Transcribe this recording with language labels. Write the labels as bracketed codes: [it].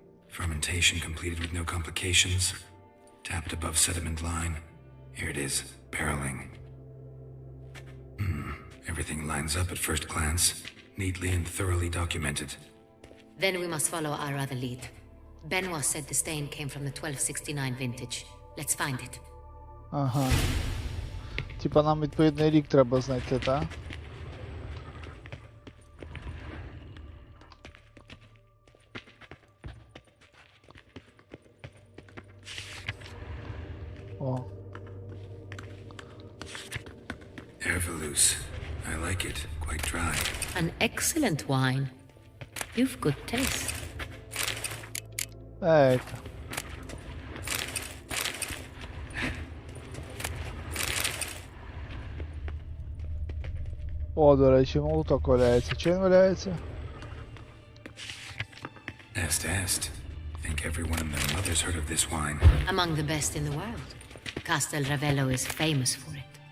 [en] Fermentation completed with no complications. Tapped above sediment line. Here it is. Barreling. Everything lines up at first glance. Neatly and thoroughly documented. Then we must follow our other lead. Benoit said the stain came from the 1269 vintage. Let's find it. Ага. [uk] Типа нам відповідний рік треба знайти, так? О. [en] Ervelous. I like it. Quite dry. An excellent wine. You've good taste. Ейка. [uk] О, до речі, молоток валяється. Чи він валяється? Est. [en] Think everyone and their mother's heard of this wine. Among the best in the world. Castel Ravello is famous for it.